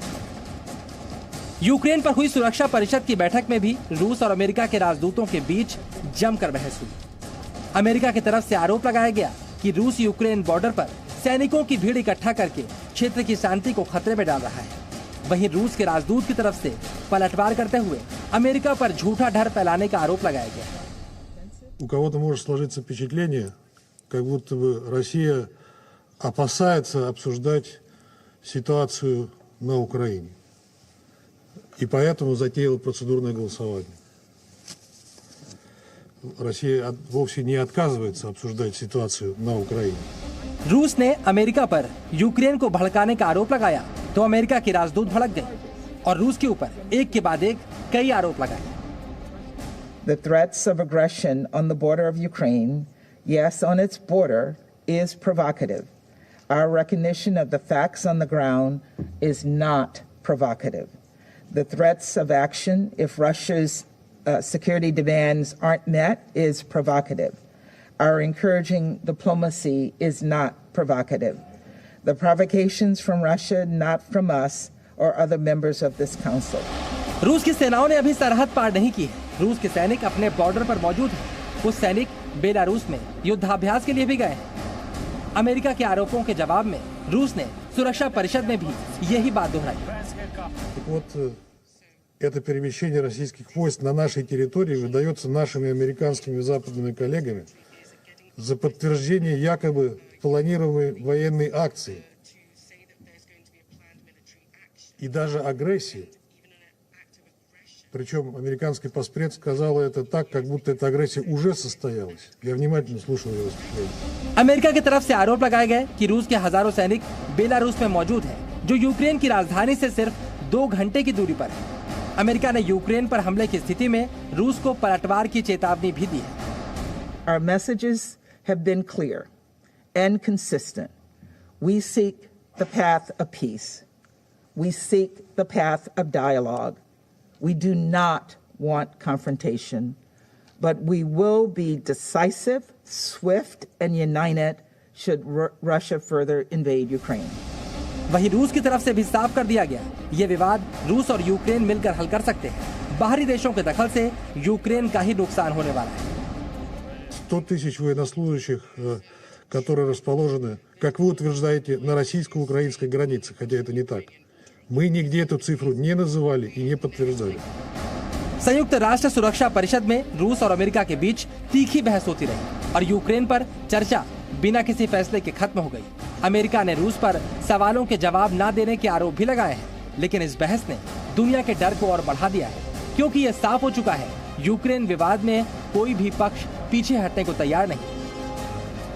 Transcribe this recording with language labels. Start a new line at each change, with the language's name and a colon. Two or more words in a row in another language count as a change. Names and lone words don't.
Hindi: यूक्रेन पर हुई सुरक्षा परिषद की बैठक में भी रूस और अमेरिका के राजदूतों के बीच जमकर बहस हुई। अमेरिका की तरफ से आरोप लगाया गया कि रूस यूक्रेन बॉर्डर पर सैनिकों की भीड़ इकट्ठा करके क्षेत्र की शांति को खतरे में डाल रहा है। वहीं रूस के राजदूत की तरफ से पलटवार करते हुए अमेरिका पर झूठा डर फैलाने का आरोप लगाया गया।
Russian: У кого-то может сложиться впечатление, как будто бы Россия опасается обсуждать ситуацию на Украине. И поэтому затеяла процедурное голосование. Россия вовсе не отказывается обсуждать ситуацию на Украине.
Hindi: रूस ने अमेरिका पर यूक्रेन को भड़काने का आरोप लगाया तो अमेरिका के राजदूत भड़क गए और रूस के ऊपर एक के बाद एक कई आरोप लगाए।
English: The threats of aggression on the border of Ukraine, yes, on its border, is provocative. Our recognition of the facts on the ground is not provocative. The threats of action, if Russia's security demands aren't met, is provocative. Our encouraging diplomacy is not provocative. The provocations from Russia, not from us or other members of this council.
Hindi: रूस की सेनाओं ने अभी सरहद पार नहीं की है। रूस के सैनिक अपने बॉर्डर पर मौजूद हैं। कुछ सैनिक बेलारूस में युद्धाभ्यास के लिए भी गए हैं। अमेरिका के आरोपों के जवाब में रूस ने सुरक्षा परिषद में भी यही बात दोहराई।
Russian: Вот это перемещение российских войск на нашей территории выдается нашими американскими и западными коллегами за подтверждение якобы планируемой военной акции и даже агрессии. Причем американский постред сказал это так, как будто эта агрессия уже состоялась. Я внимательно слушал его выступление.
Hindi: अमेरिका की तरफ से आरोप लगाए गए कि रूस के हजारों सैनिक बेलारूस में मौजूद हैं, जो यूक्रेन की राजधानी से सिर्फ 2 घंटे की दूरी पर है। अमेरिका ने यूक्रेन पर हमले की स्थिति में रूस को पलटवार की चेतावनी भी दी है।
English: Our messages have been clear and consistent. We seek the path of peace. We seek the path of dialogue. We do not want confrontation, but we will be decisive, swift, and united should Russia further invade Ukraine.
Hindi: वहीं रूस की तरफ से भी साफ कर दिया गया, ये विवाद रूस और यूक्रेन मिलकर हल कर सकते हैं। बाहरी देशों के दखल से यूक्रेन का ही नुकसान होने वाला है।
Russian: 100 тысяч военнослужащих, которые расположены, как вы утверждаете, на российско-украинской границе, хотя это не так. Мы нигде эту цифру не называли и не подтверждали.
Hindi: संयुक्त राष्ट्र सुरक्षा परिषद में रूस और अमेरिका के बीच तीखी बहस होती रही और यूक्रेन पर चर्चा बिना किसी फैसले के खत्म हो गई। अमेरिका ने रूस पर सवालों के जवाब न देने के आरोप भी लगाए हैं, लेकिन इस बहस ने दुनिया के डर को और बढ़ा दिया है, क्योंकि यह साफ हो चुका है यूक्रेन विवाद में कोई भी पक्ष पीछे हटने को तैयार नहीं।